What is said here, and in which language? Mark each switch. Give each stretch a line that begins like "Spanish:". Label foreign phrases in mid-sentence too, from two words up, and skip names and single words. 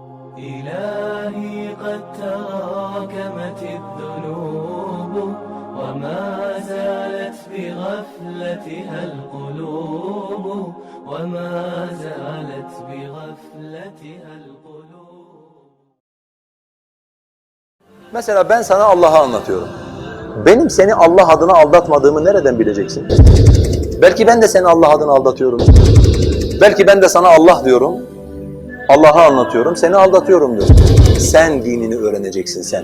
Arabic: إلهي قد تراكمت الذنوب وما زالت بغفلتها القلوب وما زالت بغفلتها القلوب.
Turkish: Mesela ben sana Allah'ı anlatıyorum. Benim seni Allah adına aldatmadığımı nereden bileceksin? Belki ben de seni Allah adına aldatıyorum. Belki ben de sana Allah diyorum. Allah'ı anlatıyorum, seni aldatıyorum diyorum. Sen dinini öğreneceksin sen.